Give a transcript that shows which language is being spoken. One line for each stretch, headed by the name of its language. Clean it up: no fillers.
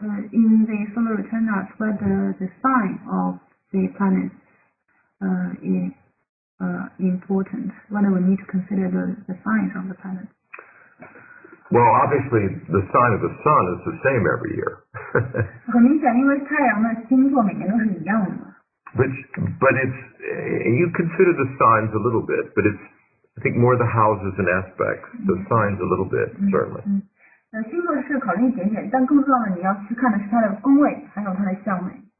English: In the solar return house, whether the sign of the planets is important, whether we need to consider the signs of the planets. Well, obviously, the sign of the sun is the same every year.
Chinese: 很明显，因为太阳的星座每年都是一样的。
English: But it's you consider the signs a little bit, but it's I think more the houses and aspects, the signs a little bit certainly.
Chinese: 星座是考虑一点点，但更重要的你要去看的是它的宫位，还有它的相位。